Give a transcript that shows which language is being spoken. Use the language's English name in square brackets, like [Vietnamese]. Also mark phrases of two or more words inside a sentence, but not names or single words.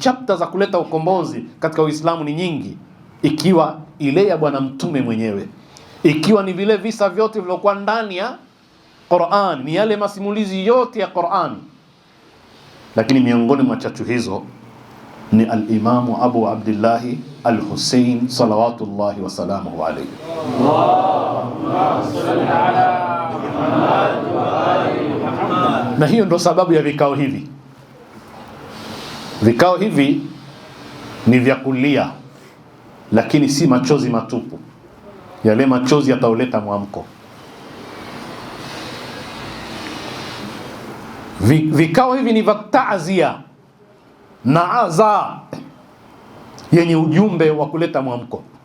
[Swahili] Chapter za kuleta ukombozi katika Uislamu ni nyingi, ikiwa ile ya bwana mtume mwenyewe, ikiwa ni vile visa vyote vilivyokuwa ndani ya Qur'an, ni yale masimulizi yote ya Qur'an. Lakini miongoni mwa chachu hizo ni al-Imam Abu Abdullah al-Hussein [Arabic] صلوات الله وسلامه عليه. اللهم صل على محمد وآل محمد. [Swahili] Na hiyo ndo sababu ya vikao hivi. Vikao hivi ni vya kulia, lakini si machozi matupu. Yale machozi yatauleta mwamko. Vikao hivi ni vya taazia na aza yenye ujumbe wa kuleta mwamko.